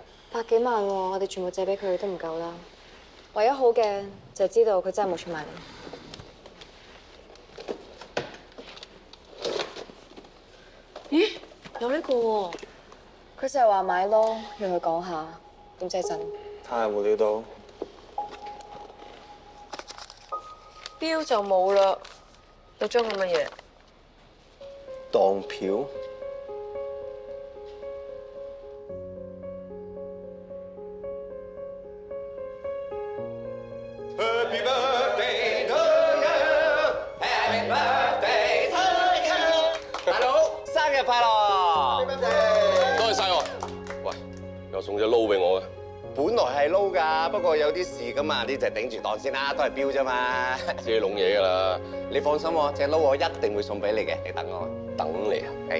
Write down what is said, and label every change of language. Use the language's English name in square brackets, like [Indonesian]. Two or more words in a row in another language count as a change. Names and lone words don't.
[Cantonese] 百幾萬喎，我哋全部借俾佢都唔夠啦。唯一好嘅就係知道佢真係冇出賣你。咦？有呢個喎，佢成日話買咯，讓佢講下，點知真？睇下有冇料到。標就冇啦，有張咁嘅嘢。當票。 [English] Happy birthday to you, Happy birthday to you。 [Cantonese] 大佬，生日快樂！多謝晒喎。喂，又送隻撈俾我嘅。本來係撈㗎，不過有啲事㗎嘛，呢就頂住檔先啦，都係標啫嘛。自己弄嘢㗎啦。你放心喎，隻撈我一定會送俾你嘅，你等我。等你啊？係。